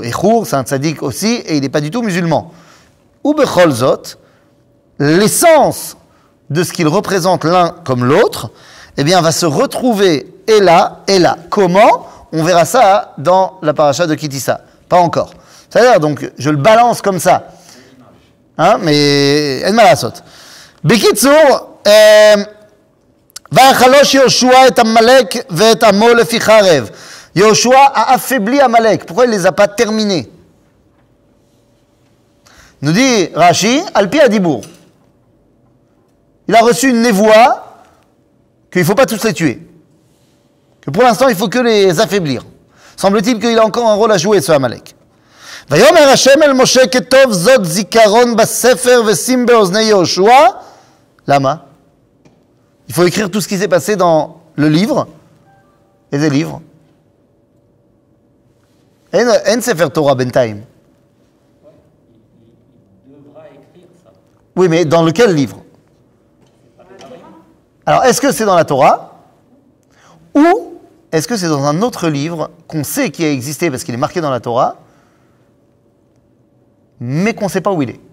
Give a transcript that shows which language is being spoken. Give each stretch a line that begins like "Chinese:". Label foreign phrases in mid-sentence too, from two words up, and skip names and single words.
French: Et Hur, c'est un tzadik aussi, et il n'est pas du tout musulman.
Hebrew: ובכל זאת,
French: l'essence de ce qu'ils représentent l'un comme l'autre, eh bien, va se retrouver et là, et là. Comment? On verra ça dans la paracha de Kitissa. Pas encore. C'est-à-dire, donc, je le balance comme ça. Hein, mais, en malasot.
Hebrew: Bekitsur, ויחלוש יהושע את עמלק ואת עמו לפי חרב.
French: Yehoshua a affaibli Amalek. Pourquoi il ne les a pas terminés? Nous dit Rashi,
Hebrew: על פי הדיבור.
French: Il a reçu une névoie qu'il ne faut pas tous les tuer. Que pour l'instant, il faut que les affaiblir. Semble-t-il qu'il a encore un rôle à jouer, ce Amalek.
Hebrew: ויאמר השם אל משה כתוב זאת זיכרון בספר ושים באוזני יהושע. למה?
French: Il faut écrire tout ce qui s'est passé dans le livre et des livres.
Hebrew: אין ספר תורה בינתיים.
French: Il devra écrire ça. Oui, mais dans lequel livre? Alors, est-ce que c'est dans la Torah ou est-ce que c'est dans un autre livre qu'on sait qui a existé parce qu'il est marqué dans la Torah, mais qu'on ne sait pas où il est?